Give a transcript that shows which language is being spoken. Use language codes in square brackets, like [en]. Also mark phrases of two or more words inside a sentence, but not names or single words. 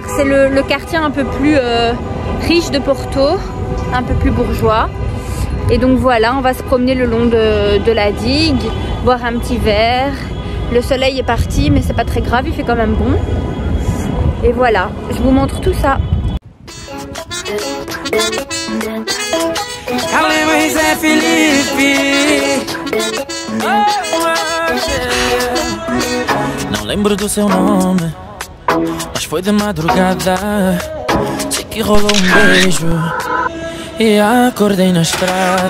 [fr] C'est le quartier un peu plus riche de Porto, un peu plus bourgeois. Et donc voilà, on va se promener le long de la digue, boire un petit verre. Le soleil est parti, mais c'est pas très grave, il fait quand même bon. Et voilà, je vous montre tout ça. [pt] Não lembro do seu nome, mas foi de madrugada. Sei que rolou beijo e acordei na estrada.